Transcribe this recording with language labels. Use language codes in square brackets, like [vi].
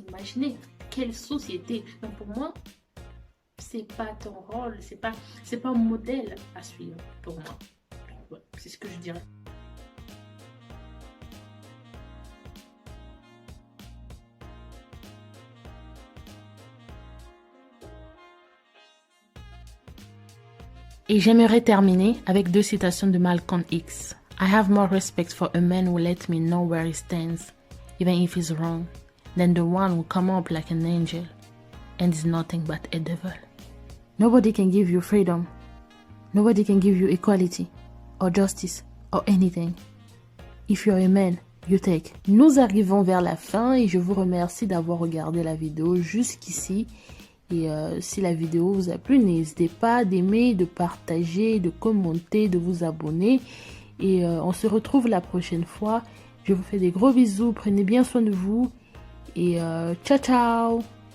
[fr] Imaginez quelle société. Donc pour moi, c'est pas ton rôle, c'est pas un modèle à suivre pour moi. Ouais, c'est ce que je dirais. Et j'aimerais terminer avec deux citations de Malcolm X. [en] I have more respect for a man who lets me know where he stands, even if he's wrong, than the one who come up like an angel and is nothing but a devil. Nobody can give you freedom. Nobody can give you equality or justice or anything. If you're a man, you take. [fr] Nous arrivons vers la fin et je vous remercie d'avoir regardé la vidéo jusqu'ici. Et si la vidéo vous a plu, n'hésitez pas d'aimer, de partager, de commenter, de vous abonner. Et on se retrouve la prochaine fois. Je vous fais des gros bisous. Prenez bien soin de vous. Et ciao, ciao!